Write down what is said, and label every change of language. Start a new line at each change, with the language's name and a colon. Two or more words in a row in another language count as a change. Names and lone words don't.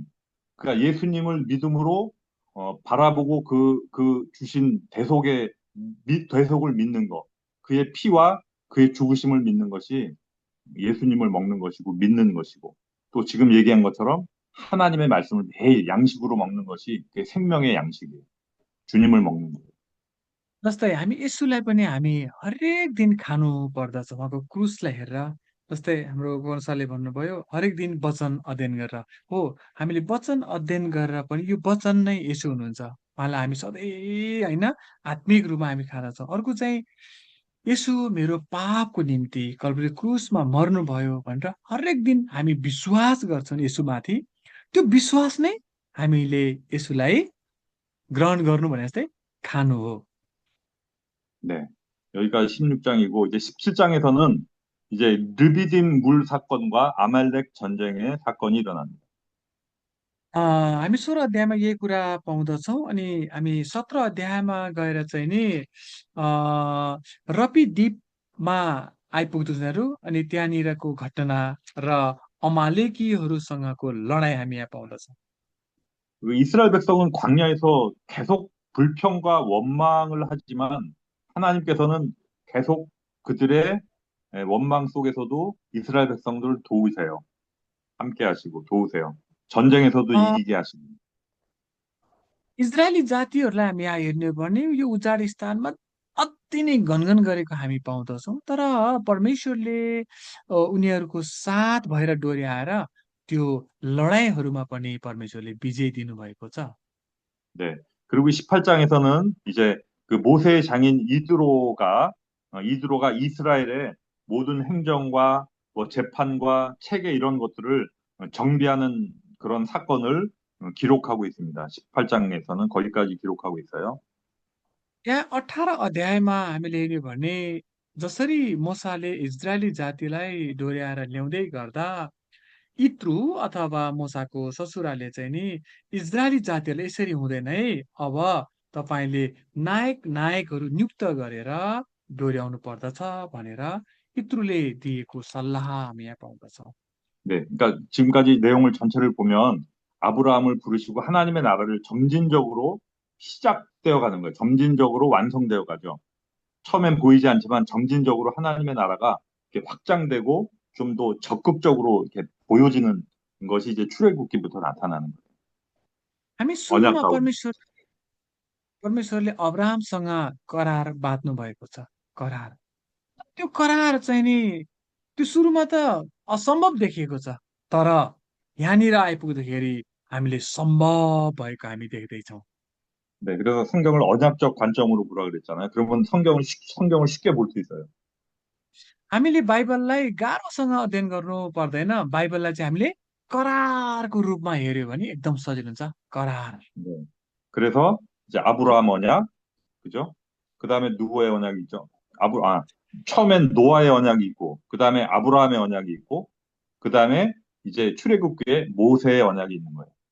Korean: 그러니까 예수님을 믿음으로 바라보고 그 주신 대속을 믿는 것. 그의 피와 그의 죽으심을 믿는 것이 예수님을 먹는 것이고 믿는 것이고 또 지금 얘기한 것처럼 하나님의 말씀을 매일 양식으로 먹는 것이 그게 생명의 양식이에요. 주님을 먹는 거예요.
Nepali: जस्तै हामी यसुलाई पनि हामी हरेक दिन खानु पर्दछ उहाँको क्रुसलाई हेरेर। जस्तै हाम्रो गोरसाले भन्नुभयो हरेक दिन वचन अध्ययन गरेर। हो, हामीले वचन अध्ययन गरेर पनि यो वचन नै यसु हुनुहुन्छ। उहाँलाई हामी सधैँ होइन आत्मिक रूपमा हामी खाँदछौँ। अर्को चाहिँ यसु मेरो पापको निम्ति कल्भरी क्रुसमा मर्नुभयो भनेर हरेक दिन हामी विश्वास गर्छौँ यसुमाथि। त्यो विश्वास नै हामीले यसुलाई ग्रहण गर्नु भने जस्तै खानु हो।
Korean: 네. 여기까지 16장이고 이제 17장에서는 이제 르비딤 물 사건과 아말렉 전쟁의 사건이 일어납니다.
Nepali: हामी 16 अध्यायमा यही कुरा पाउँदछौँ। अनि हामी 17 अध्यायमा गएर चाहिँ नि रपी द्वीपमा आइपुग्दछौँ यिनीहरू। अनि त्यहाँनिरको घटना र अमालेकीहरूसँगको लडाइँ हामी यहाँ पाउँदछौँ।
Korean: 그 이스라엘 백성은 광야에서 계속 불평과 원망을 하지만 하나님께서는 계속 그들의 원망 속에서도 이스라엘 백성들을 도우세요. 함께 하시고 도우세요. 전쟁에서도 अ, 이기게 하시고.
Nepali: इजरायली जातिहरूलाई हामी यहाँ हेर्ने हो भने यो उजाड स्थानमा अति नै घनघन गरेको हामी पाउँदछौँ। तर परमेश्वरले उनीहरूको साथ भएर डोर्याएर त्यो लडाइँहरूमा पनि परमेश्वरले विजय दिनुभएको छ।
Korean: 네. 그리고 18장에서는 이제 그 모세의 장인 이드로가 이스라엘의 모든 행정과 뭐 재판과 체계 이런 것들을 정비하는 그런 사건을 기록하고 있습니다. 18장에서는 거기까지 기록하고 있어요.
Nepali: यहाँ 18 अध्यायमा हामीले हेर्यो भने जसरी मोसाले इजरायली जातिलाई डोर्याएर ल्याउँदै गर्दा इत्रु अथवा मोसाको ससुराले चाहिँ नि इजरायली जातिहरूले यसरी हुँदैन है, अब तपाईँले नायकहरू नियुक्त गरेर डोर्याउनु पर्दछ भनेर इत्रुले दिएको सल्लाह हामी यहाँ पाउँदछौँ।
Korean: 네. 그러니까 지금까지 내용을 전체를 보면 아브라함을 부르시고 하나님의 나라를 점진적으로 시작되어 가는 거예요. 점진적으로 완성되어 가죠. 처음엔 보이지 않지만 점진적으로 하나님의 나라가 이렇게 확장되고 좀 더 적극적으로 이렇게 보여지는 것이 이제 출애굽기부터 나타나는 거예요.
Nepali: हामी
Korean: 언약
Nepali: सुरुमा
Korean: 가운데.
Nepali: परमेश्वरले अब्राहमसँग करार बाँध्नु भएको छ। करार, त्यो करार चाहिँ नि त्यो सुरुमा त असम्भव देखिएको छ। तर यहाँनिर आइपुग्दाखेरि हामीले सम्भव भएको हामी देख्दैछौँ।
Korean: 네, 그래서 성경을 언약적 관점으로 보라 그랬잖아요. 그러면 성경을 쉽게 볼 수 있어요.
Nepali: हामीले बाइबललाई गाह्रोसँग अध्ययन गर्नु पर्दैन। बाइबललाई चाहिँ हामीले करारको रूपमा हेऱ्यो भने एकदम सजिलो हुन्छ। करार।
Korean: 네. 그래서 이제 아브라함 언약, 그죠? 그 다음에 누구의 언약이 있죠? 처음엔 노아의 언약이 있고, 그 다음에 아브라함의 언약이 있고, 그 다음에 이제 출애굽기에 모세의 언약이 있는 거예요.